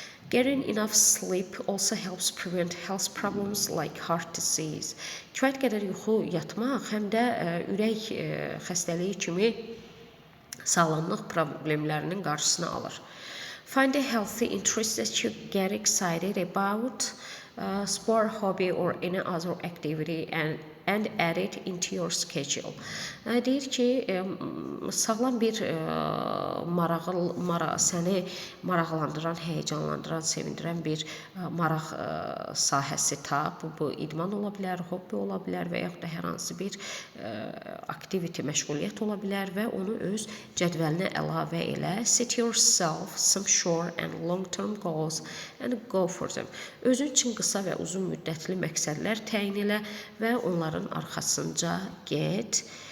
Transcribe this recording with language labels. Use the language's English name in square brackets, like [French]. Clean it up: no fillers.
[English] Getting enough sleep also helps prevent health problems like heart disease. [Azerbaijani] Kifayət qədər yuxu yatmaq həm də ürək xəstəliyi kimi sağlamlıq problemlərinin qarşısını alır. [English] Find a healthy interest that you get excited about, sport, hobby or any other activity and add it into your schedule. [Azerbaijani] Deyir ki, sağlam bir səni maraqlandıran, həyəcanlandıran, sevindirən bir maraq sahəsi tap. Bu idman ola bilər, hobbi ola bilər və yaxud da hər hansı bir aktivite, məşğuliyyət ola bilər və onu öz cədvəlinə əlavə elə. [English] Set yourself some short and long-term goals and go for them. [Azerbaijani] Özün üçün qısa və uzun müddətli məqsədlər təyin elə və onların arxasınca get.